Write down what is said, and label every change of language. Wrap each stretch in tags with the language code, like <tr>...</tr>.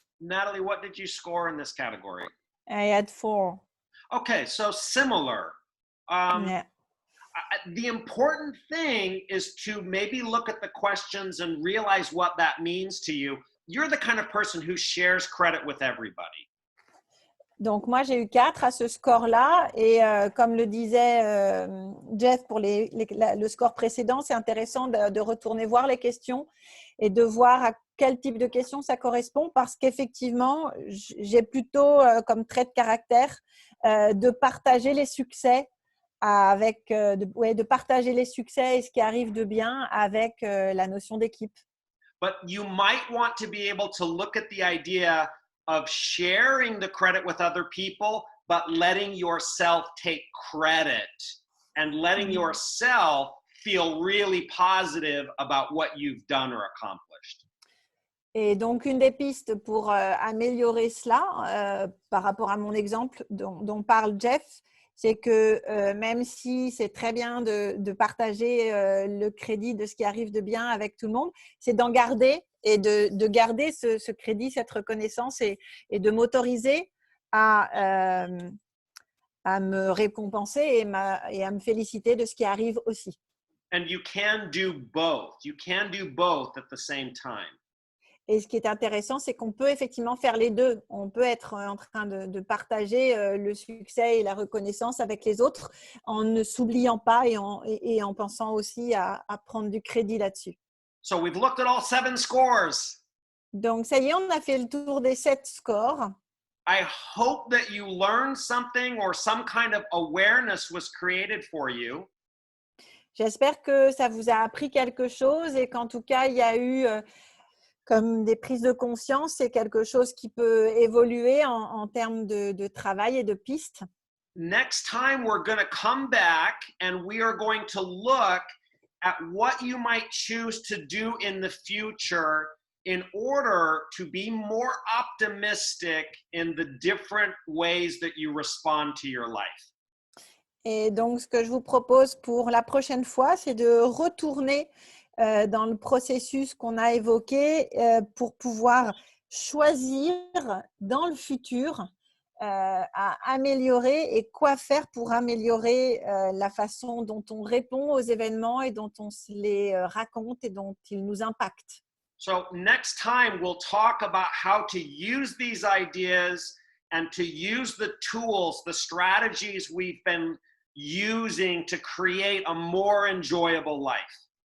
<en>Natalie, what did you score in this category? I had 4. Okay, so similar. Yeah. The important thing is to maybe look at the questions and realize what that means to you. You're the kind of person who shares credit with everybody.</en> <fr>Donc, moi, j'ai eu 4 à ce score-là. Et comme le disait Jeff pour le score précédent, c'est intéressant de retourner voir les questions et de voir à quel type de questions ça correspond parce qu'effectivement, j'ai plutôt comme trait de caractère de partager les succès de partager les succès et ce qui arrive de bien avec la notion d'équipe.</fr> <en>But you might want to be able to look at the idea of sharing the credit with other people, but letting yourself take credit and letting yourself feel really positive about what you've done or accomplished.</en> <fr>Et donc, une des pistes pour améliorer cela, par rapport à mon exemple dont parle Jeff, c'est que même si c'est très bien de partager le crédit de ce qui arrive de bien avec tout le monde, c'est d'en garder et de garder ce crédit, cette reconnaissance et de m'autoriser à me récompenser et à me féliciter de ce qui arrive aussi.</fr> <en>And you can do both. You can do both at the same time.</en> <fr>Et ce qui est intéressant, c'est qu'on peut effectivement faire les deux. On peut être en train de partager le succès et la reconnaissance avec les autres en ne s'oubliant pas et en pensant aussi à prendre du crédit là-dessus.</fr> <en>So we've looked at all 7 scores.</en> <fr>Donc, ça y est, on a fait le tour des 7 scores.</fr> <en>I hope that you learned something or some kind of awareness was created for you.</en> <fr>J'espère que ça vous a appris quelque chose et qu'en tout cas, il y a eu comme des prises de conscience. C'est quelque chose qui peut évoluer en termes de travail et de pistes.</fr> <en>Next time, we're going to come back and we are going to look at what you might choose to do in the future in order to be more optimistic in the different ways that you respond to your life.</en> <fr>Et donc, ce que je vous propose pour la prochaine fois, c'est de retourner dans le processus qu'on a évoqué pour pouvoir choisir dans le futur à améliorer et quoi faire pour améliorer la façon dont on répond aux événements et dont on se les raconte et dont ils nous impactent.</fr> <en>So next time, we'll talk about how to use these ideas and to use the tools, the strategies we've been using to create a more enjoyable life.</en>